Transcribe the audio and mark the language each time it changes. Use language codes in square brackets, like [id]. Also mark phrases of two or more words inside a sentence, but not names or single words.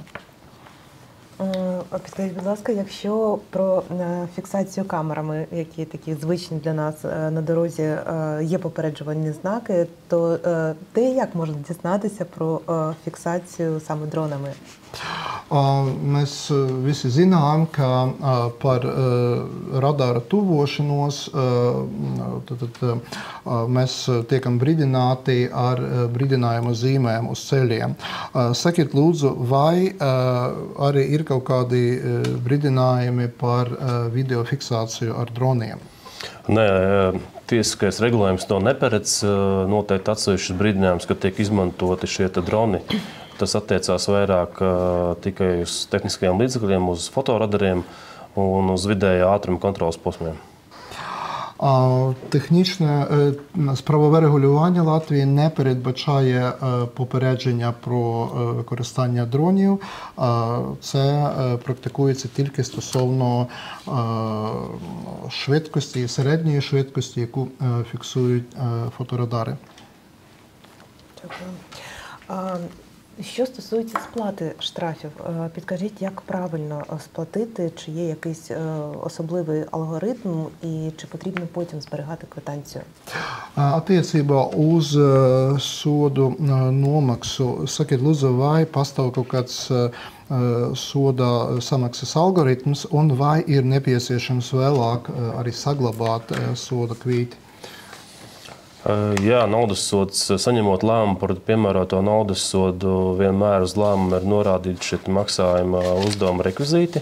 [uk] Підкажіть, будь ласка, якщо про фіксацію камерами, які такі звичні для нас на дорозі, є попереджувальні знаки, то де і як можна дізнатися про фіксацію саме дронами? [lv] Mēs visi zinām, ka par radara tuvošanos mēs tiekam brīdināti ar brīdinājumu zīmēm uz ceļiem. Sakiet, lūdzu, vai arī ir kaut kādi brīdinājumi par video fiksāciju ar droniem? Nē, tiesiskais regulējums to neparedz. Noteikti atsevišķs brīdinājums, ka tiek izmantoti šie droni. Tas attiecās vairāk tikai uz tehniskajiem līdzekļiem, uz fotoradariem un uz vidējā ātruma kontrolas posmiem. [uk] Технічне правове регулювання Латвії не передбачає попередження про використання дронів. Це практикується тільки стосовно швидкості, середньої швидкості, яку фіксують фоторадари. Дякую. Що стосується сплати штрафів, підкажіть, як правильно сплатити, чи є якийсь особливий алгоритм і чи потрібно потім зберігати квитанцію? [lv] Attiecībā uz sodu nomaksu, sakiet, lūdzu, vai pastāv kaut kāds soda samaksas algoritms un vai ir nepieciešams vēlāk arī saglabāt soda kvīti? Jā, naudas sods, saņemot lēmumu par piemēroto naudas sodu, vienmēr uz lēmumu ir norādīti šie maksājuma uzdevuma rekvizīti.